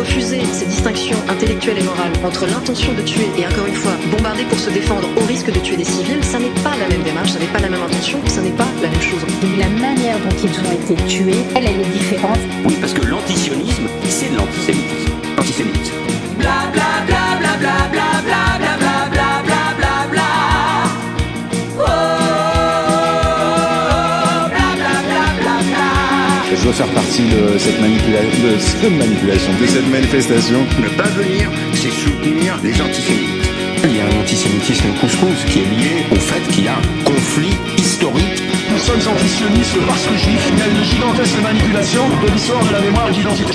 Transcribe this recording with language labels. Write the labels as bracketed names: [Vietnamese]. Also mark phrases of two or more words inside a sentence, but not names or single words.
[French] Refuser ces distinctions intellectuelles et morales entre l'intention de tuer et, encore une fois, bombarder pour se défendre au risque de tuer des civils, ça n'est pas la même démarche, ça n'est pas la même intention, ça n'est pas la même chose. Donc la manière dont ils ont été tués, elle est différente. Oui, parce que l'antisionisme, c'est de l'antisémitisme. Antisémite. Bla bla bla bla bla bla bla bla bla bla bla bla bla. Oh, bla bla bla bla bla. Je dois faire partie de cette manipulation, de cette manifestation. Ne pas venir, c'est soutenir les antisémites. Il y a un antisémitisme couscous qui est lié au fait qu'il y a un conflit historique. Nous sommes antisionistes parce que juifs. Il y a une gigantesque manipulation de l'histoire de la mémoire et de l'identité.